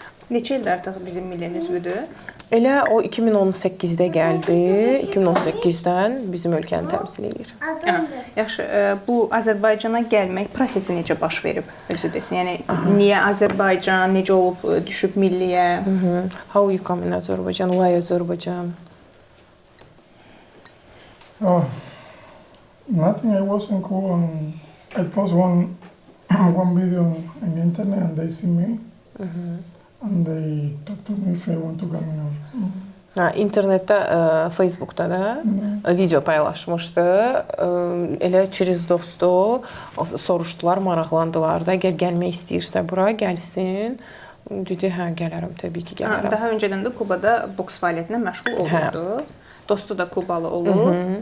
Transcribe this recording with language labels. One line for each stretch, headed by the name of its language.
Azerbaijani: Neçə ildir artıq bizim millinin üzvüdür? Elə o 2018-də gəldi. 2018-dən bizim ölkəni təmsil edir. Yaxşı, bu Azərbaycana gəlmək prosesi necə baş verib özü desin? Yəni niyə Azərbaycan, necə olub düşüb milliyə?
English: How you come in Azerbaijan? Why Azerbaijan? Oh, nothing. I was in Cuba and I post one video on the internet and they see me. And they talk to me if I want to come in.
Azerbaijani: İnternetdə, Facebookda da video paylaşmışdı. Elə
Russian: через
Azerbaijani: dostu soruşdular, maraqlandılar da, əgər gəlmək istəyirsə bura gəlsin. Dedi, hə, gələrəm, təbii ki, gələrəm. Daha öncədən də Kubada boks fəaliyyətinə məşğul olurdu. Dostu da Kubalı olur.